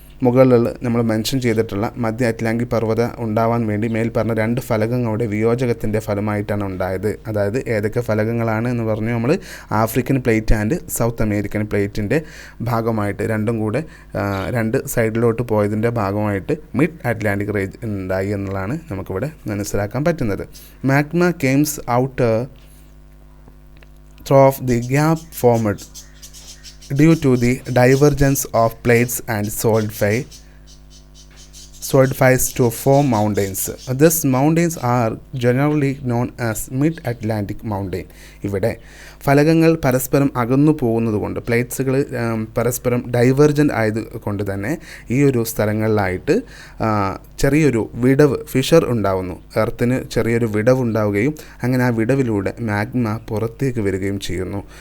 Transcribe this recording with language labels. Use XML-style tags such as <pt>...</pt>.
<ml>മുകളിൽ നമ്മൾ മെൻഷൻ ചെയ്തിട്ടുള്ള മധ്യ അറ്റ്ലാന്റിക് പർവ്വത ഉണ്ടാവാൻ വേണ്ടി മേൽ പറഞ്ഞ 2 ഫലകങ്ങളുടെ വിയോജകത്തിൻ്റെ ഫലമായിട്ടാണ് ഉണ്ടായത്. അതായത് ഏതൊക്കെ ഫലകങ്ങളാണ് എന്ന് പറഞ്ഞു, നമ്മൾ African plate and south American പ്ലേറ്റിൻ്റെ ഭാഗമായിട്ട് രണ്ടും കൂടെ 2 സൈഡിലോട്ട് പോയതിൻ്റെ ഭാഗമായിട്ട് മിഡ് അറ്റ്ലാന്റിക് റേഞ്ച് ഉണ്ടായി എന്നുള്ളതാണ് നമുക്കിവിടെ മനസ്സിലാക്കാൻ പറ്റുന്നത്.</ml> <en>Magma comes out through the gap formed due to the divergence of plates and solidifies to form mountains. These mountains are generally known as mid-Atlantic mountain.</en> <ml>ഇവിടെ ഫലകങ്ങൾ പരസ്പരം അകന്നു പോകുന്നതുകൊണ്ട്, പ്ലേറ്റ്സുകൾ പരസ്പരം ഡൈവേർജൻ്റ് ആയതുകൊണ്ട് തന്നെ ഈ ഒരു സ്ഥലങ്ങളിലായിട്ട് ചെറിയൊരു വിടവ്, ഫിഷർ ഉണ്ടാവുന്നു. എർത്തിന് ചെറിയൊരു വിടവ് ഉണ്ടാവുകയും അങ്ങനെ ആ വിടവിലൂടെ മാഗ്മ പുറത്തേക്ക് വരികയും ചെയ്യുന്നു.</ml>